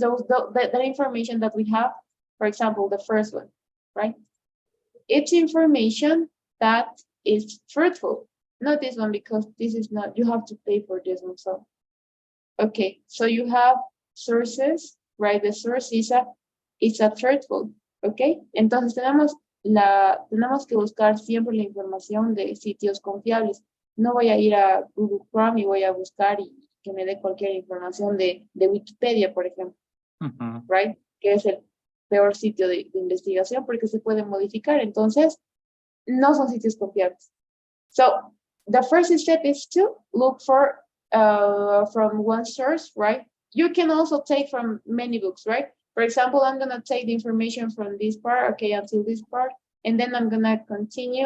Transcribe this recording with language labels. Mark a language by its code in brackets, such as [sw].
[en] That information that we have, for example, the first one, right? It's information that is truthful. Not this one, because this is not. You have to pay for this one. So, okay, so you have sources, right? The source is a truthful. [es] Okay, entonces tenemos que buscar siempre la información de sitios confiables. No voy a ir a Google Chrome y voy a buscar y que me dé cualquier información de Wikipedia, por ejemplo, right? Que es el peor sitio de investigación porque se puede modificar. Entonces, no son sitios confiables. [en] So, the first step is to look for from one source, right? You can also take from many books, right? For example, I'm gonna take the information from this part, okay, until this part, and then I'm gonna continue.